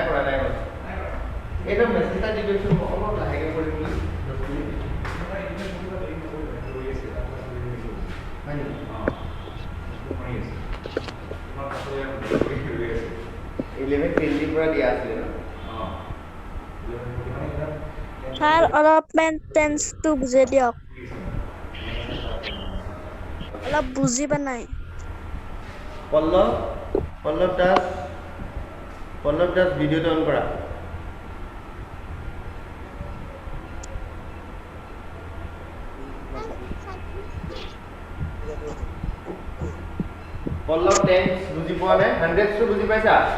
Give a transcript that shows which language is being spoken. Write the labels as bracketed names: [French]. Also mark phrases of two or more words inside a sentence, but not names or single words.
[Hindi] करा ये तो मैसेज का डिटेल्स को अलग लाएगा कोई नहीं इलेवन ट्वेंटी पूरा दिया है [English] Sir, [Assamese] অলপমান টেন্স টো বুজাই দিয়ক অলপ বুজি পা নাই পল্লৱ দাস ভিডিঅ'টো অন কৰা পল্লৱ টেন্স বুজি পোৱা নাই 100 টো বুজি পাইছা